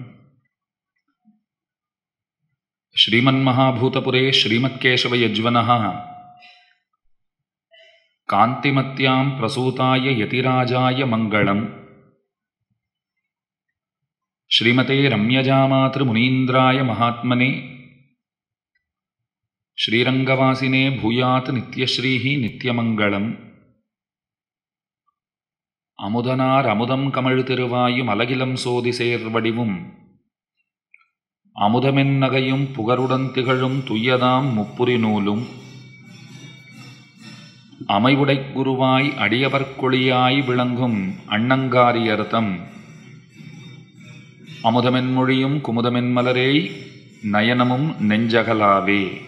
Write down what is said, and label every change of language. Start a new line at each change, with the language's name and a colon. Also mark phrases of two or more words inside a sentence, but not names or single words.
Sanskrit: श्रीमन्महाभूतपुरे श्रीमत्केशवयज्वनः कान्तिमत्यां प्रसूताय यतिराजाय मङ्गलम्। श्रीमते रम्यजामातृमुनीन्द्राय महात्मने श्रीरङ्गवासिने भूयात् नित्यश्रीः नित्यमङ्गलम्।
Tamil: அமுதனார் அமுதம் கமழ் திருவாயும் அலகிலம் சோதி சேர்வடிவும் அமுதமென் நகையும் புகருடன் திகழும் துய்யதாம் முப்புரி நூலும் அமைவுடைக் குருவாய் அடியவர்க்கொழியாய் விளங்கும் அண்ணங்காரியர்தம் அமுதமென் மொழியும் குமுதமென் மலரேய் நயனமும் நெஞ்சகலாவே.